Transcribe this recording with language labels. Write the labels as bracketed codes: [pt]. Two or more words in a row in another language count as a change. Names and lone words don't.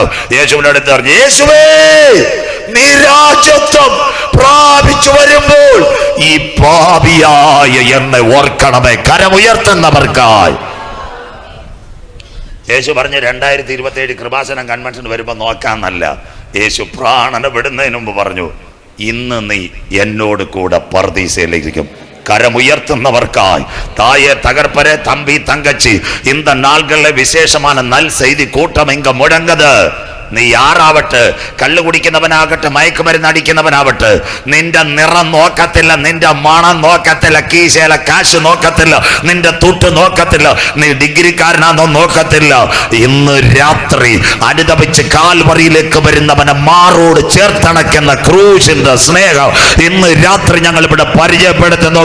[ml] യേശുവിന്റെ അടുത്ത് പറഞ്ഞു, യേശുവേ, നീ രാജത്വം പ്രാപിച്ചു വരുമ്പോൾ ഈ പാപിയായ എന്നെ ഓർക്കണമേ. കരമുയർത്തുന്നവർക്കായി. യേശു പറഞ്ഞു 2027 കൃപാസനം കൺവെൻഷൻ വരുമ്പോ നോക്കാന്നല്ല. യേശു പ്രാണനെ വിടുന്നതിന് മുമ്പ് പറഞ്ഞു, ഇന്ന് നീ എന്നോട് കൂടെ പർദീസയിലിരിക്കും. കരമുയർത്തുന്നവർക്കായി. [ta] தாயே தகர்ப்பரே தம்பி தங்கச்சி, இந்த நாள்களில் விசேஷமான நல் செய்தி கூட்டம் இங்க முழங்குது. [ml] നീ ആറാവട്ടെ, കള്ളു കുടിക്കുന്നവനാകട്ടെ, മയക്കുമരുന്ന് അടിക്കുന്നവനാവട്ടെ, നിന്റെ നിറം നോക്കത്തില്ല, നിന്റെ മണം നോക്കത്തില്ല, കീശയിലെ കാശ് നോക്കത്തില്ല, നിന്റെ തുട്ട് നോക്കത്തില്ല, നീ ഡിഗ്രിക്കാരനാണോ നോക്കത്തില്ല. ഇന്ന് രാത്രി അനുദപിച്ച് കാൽവറിയിലേക്ക് വരുന്നവനെ മാറോട് ചേർത്തണയ്ക്കുന്ന ക്രൂശിന്റെ സ്നേഹം ഇന്ന് രാത്രി ഞങ്ങൾ ഇവിടെ പരിചയപ്പെടുത്തുന്നു.